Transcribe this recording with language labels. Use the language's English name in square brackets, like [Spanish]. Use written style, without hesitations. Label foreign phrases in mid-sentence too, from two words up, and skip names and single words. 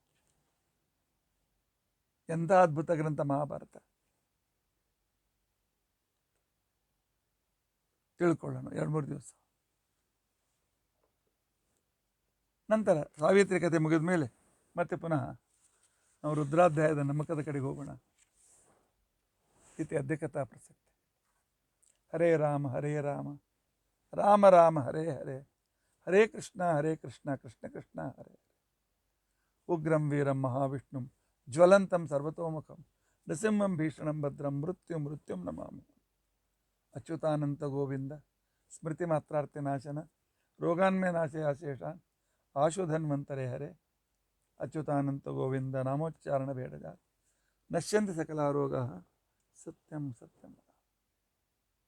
[Kannada] ಎಂಥ ಅದ್ಭುತ ಗ್ರಂಥ ಮಹಾಭಾರತ, ತಿಳ್ಕೊಳ್ಳೋಣ 2-3 ದಿವಸ ನಂತರ. ಸಾವಿತ್ರಿ ಕಥೆ ಮುಗಿದ ಮೇಲೆ ಮತ್ತೆ ಪುನಃ ನಾವು ರುದ್ರಾಧ್ಯಾಯದ ನಮ್ಮಕದ ಕಡೆಗೆ ಹೋಗೋಣ. [Sanskrit] ಇತಿ ಅದ್ಯ ಕಥಾ ಪ್ರಸಕ್ತಿ. ಹರೇ ರಾಮ ಹರೇ ರಾಮ, ರಾಮ ರಾಮ ಹರೇ ಹರೇ, ಹರೇ ಕೃಷ್ಣ ಕೃಷ್ಣ ಕೃಷ್ಣ ಹರೇ ಹರೇ. ಉಗ್ರಂ ವೀರಂ ಮಹಾವಿಷ್ಣುಂ ಜ್ವಲಂತಂ ಸರ್ವತೋಮುಖಂ ನೃಸಿಂಹಂ ಭೀಷಣಂ ಭದ್ರಂ ಮೃತ್ಯುಂ ನಮಾಮಿ. ಅಚ್ಯುತಾನಂತ ಗೋವಿಂದ ಸ್ಮೃತಿ ಮಾತ್ರಾರ್ಥ ನಾಶನ ರೋಗಾನ್ಮೇ ನಾಶಯ ಶೇಷಾನ್ ಆಶುಧನ್ವಂತರೇ ಹರೇ. ಅಚ್ಯುತಾನಂತ ಗೋವಿಂದ ನಾಮೋಚ್ಚಾರಣ ಬೇಡಜ ನಶ್ಯಂತಿ ಸಕಲಾರೋಗ ಸತ್ಯಂ ಸತ್ಯಂ.